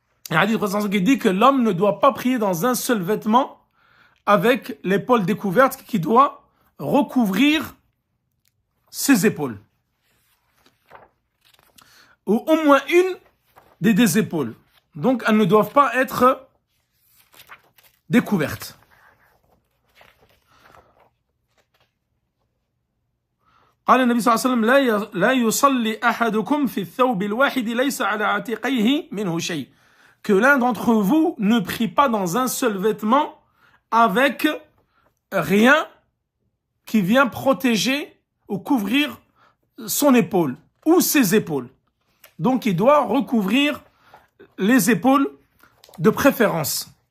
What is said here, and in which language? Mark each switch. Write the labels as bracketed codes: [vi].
[fr] Il y a un hadith qui dit que l'homme ne doit pas prier dans un seul vêtement avec l'épaule découverte, qui doit recouvrir ses épaules. Ou au moins une des épaules. Donc elles ne doivent pas être découvertes. [ar] قال النبي صلى الله عليه وسلم لا يصلي أحدكم في الثوب الواحد ليس على عاتقيه منه شيء. [fr] Que l'un d'entre vous ne prie pas dans un seul vêtement avec rien qui vient protéger ou couvrir son épaule ou ses épaules. Donc il doit recouvrir les épaules de préférence.